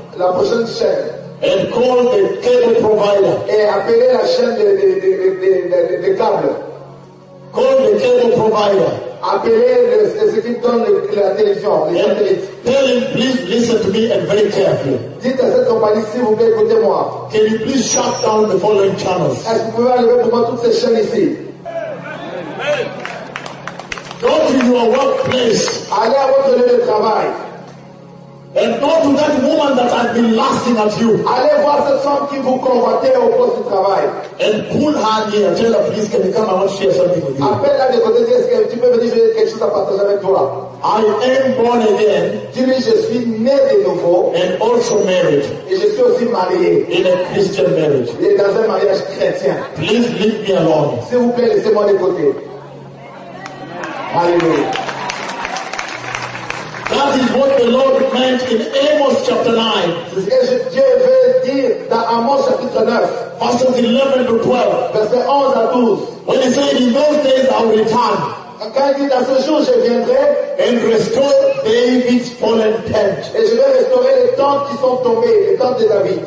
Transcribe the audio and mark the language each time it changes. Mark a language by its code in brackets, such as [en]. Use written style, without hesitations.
[fr] La prochaine chaîne. [en] And call the cable provider. [fr] Et appelez la chaîne de câble. [en] Call the cable provider. [fr] Appelez les équipes donnent la télévision. [en] Tell him, please listen to me and very carefully. [fr] Dites à cette compagnie, s'il vous plaît, écoutez-moi. [en] Can you please shut down the following channels? [fr] Est-ce que vous pouvez enlever pour moi toutes ces chaînes ici? [en] Go to your workplace. [fr] Allez à votre lieu de travail. [en] And go to that woman that has been laughing at you. [fr] Allez voir cette femme qui vous convoitait au poste de travail. [en] And pull her near. Tell her, please, can you come and share something with you? [fr] Appelle-la de côté, est-ce que tu peux me dire quelque chose à partager avec toi? [en] I am born again. [fr] Dis-lui, je suis né de nouveau. [en] And also married. [fr] Et je suis aussi marié. [en] In a Christian marriage. [fr] Et dans un mariage chrétien. [en] Please leave me alone. [fr] S'il vous plaît, laissez-moi de côté. Alléluia. [en] That is what the Lord meant in Amos chapter 9. [fr] C'est ce que Dieu veut dire dans Amos chapitre 9. [en] Verses 11 to 12. [fr] Verset 11 à 12. [en] When he said, in those days I will return. [fr] Quand il dit, dans ce jour je viendrai. [en] And restore David's fallen tent. [fr] Et je vais restaurer les tentes qui sont tombées, les tentes de David.